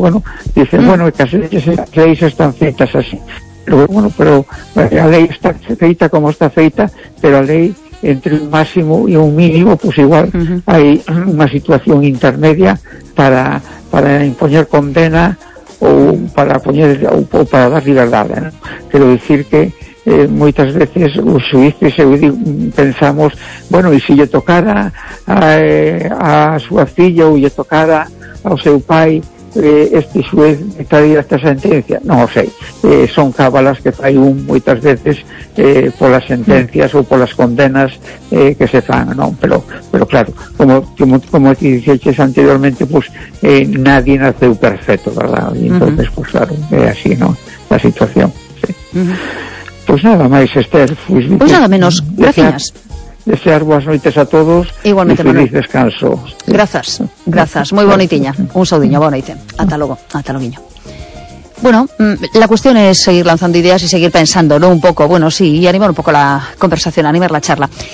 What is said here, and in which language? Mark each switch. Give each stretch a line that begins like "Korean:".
Galician: Bueno, dicen, bueno, que as leis están feitas así. Pero, bueno, pero a lei está feita como está feita, pero a lei entre un máximo e un mínimo, pues igual hai unha situación intermedia para impoñer condena ou para poñer ou para dar liberdade. ¿No? Quero dicir que moitas veces os suíces pensamos, bueno, e se lle tocara a súa filla ou lle tocara ao seu pai, este xuez traía esta sentencia, non o sei, son cábalas que fai un moitas veces polas sentencias ou polas condenas que se fan, non, pero claro, como te dixeches anteriormente, pues, nadie naceu perfecto, verdad, e entón, pues, claro, é así, non, a situación, sí. Pois nada máis, Esther. Pois pues nada menos, gracias. Desear boas noites a todos. Igualmente, e feliz descanso. Grazas. Moi bonitinha. Un saudinho, boa noite. Ata logo, ata loguinho.
Spanish: Bueno, la cuestión es seguir lanzando ideas y seguir pensando, ¿no? Un poco, bueno, sí, y animar un poco la conversación, animar la charla.